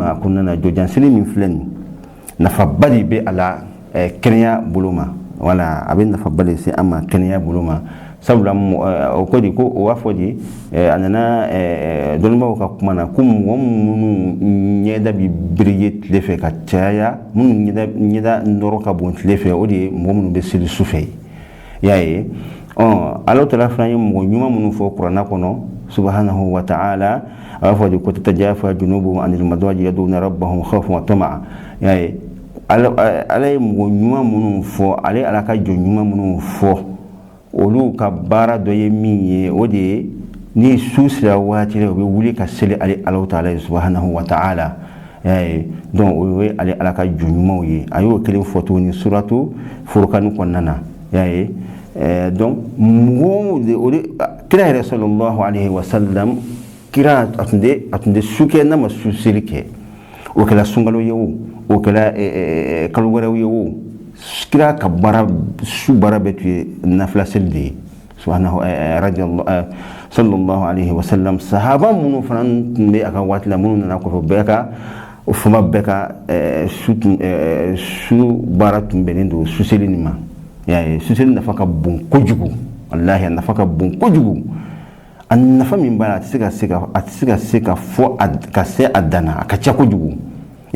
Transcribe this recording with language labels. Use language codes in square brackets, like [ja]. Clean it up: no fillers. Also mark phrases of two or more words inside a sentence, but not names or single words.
[bm] ma a kɔnɔna na jɔjanseli min filɛ nin nafaba de bɛ a la kɛnɛya bolo ma wala a bɛ nafaba de se an ma kɛnɛya bolo ma sabula o ko di ko o b'a fɔ di a nana dɔnnibaw ka kuma na ko mɔgɔ minnu ɲɛda bɛ birige tile fɛ ka caya minnu ɲɛda nɔrɔ ka bon tile fɛ o de ye mɔgɔ minnu bɛ seli su fɛ y'a ye ala taala fana ye mɔgɔ ɲuman minnu fɔ kuranna kɔnɔ [ar] سبحانه وتعالى [bm] a b'a fɔ de ko [ar] تتجافى جنوبهم عن المضاجع يدعون ربهم خوفا وطمعا [bm] y'a ye ala ye mɔgɔ ɲuman minnu fɔ ale ala ka jɔn ɲuman minnu fɔ olu ka baara dɔ ye min ye o de ye ni su sera waati la u bɛ wuli ka seli ale ala taala ye [ar] سبحانه وتعالى [bm] y'a ye donc o ye ale ala ka jɔn ɲumanw ye a y'o kelen fɔ tuguni suratu furukani kɔnɔna na y'a ye donc mɔgɔw de o de kira yɛrɛ [ar] صلى الله عليه وسلم [bm] kira a tun tɛ su kɛ n'a ma su seli kɛ o kɛra sunkalo ye o kɛra kalo wɛrɛw ye o kira ka su baara bɛɛ tun ye nafila seli de ye [ar] سبحانه صلى الله عليه وسلم [bm] sahaba minnu fana tun bɛ a ka waati la minnu nana kɔfɛ bɛɛ ka o fama bɛɛ ka su baara tun bɛnnen don su seli nin ma y'a ye su seli nafa ka bon kojugu wallahi a nafa ka bon kojugu a nafa min b'a la a tɛ se ka fɔ ka se a dan na a ka ca kojugu y'a